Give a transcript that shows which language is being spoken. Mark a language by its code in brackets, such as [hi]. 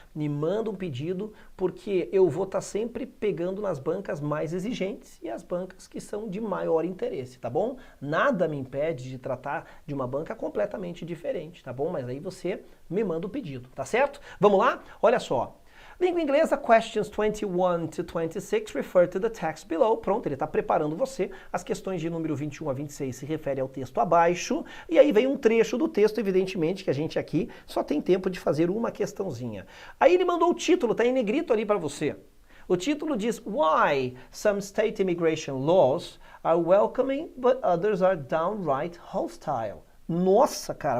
[pt] Me manda um pedido, porque eu vou estar sempre pegando nas bancas mais exigentes e as bancas que são de maior interesse, tá bom? Nada me impede de tratar de uma banca completamente diferente, tá bom? Mas aí você me manda o pedido, tá certo? Vamos lá? Olha só. Língua inglesa, [en] questions 21 to 26 refer to the text below. [pt] Pronto, ele está preparando você. As questões de número 21 a 26 se referem ao texto abaixo. E aí vem um trecho do texto, evidentemente, que a gente aqui só tem tempo de fazer uma questãozinha. Aí ele mandou o título, tá em negrito ali para você. O título diz: [en] Why some state immigration laws are welcoming but others are downright hostile. [pt] Nossa, cara.